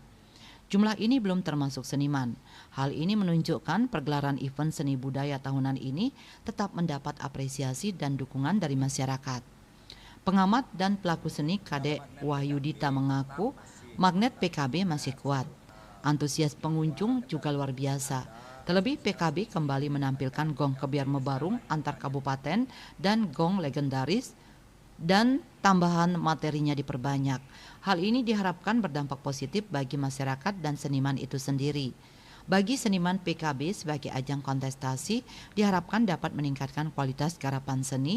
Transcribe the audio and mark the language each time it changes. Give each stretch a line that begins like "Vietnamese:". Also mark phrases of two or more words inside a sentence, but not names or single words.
Indonesian: Jumlah ini belum termasuk seniman. Hal ini menunjukkan pergelaran event seni budaya tahunan ini tetap mendapat apresiasi dan dukungan dari masyarakat. Pengamat dan pelaku seni Kadek Wahyudita mengaku magnet PKB masih kuat. Antusias pengunjung juga luar biasa. Terlebih PKB kembali menampilkan gong kebiar mebarung antar kabupaten dan gong legendaris dan tambahan materinya diperbanyak. Hal ini diharapkan berdampak positif bagi masyarakat dan seniman itu sendiri. Bagi seniman PKB sebagai ajang kontestasi, diharapkan dapat meningkatkan kualitas garapan seni.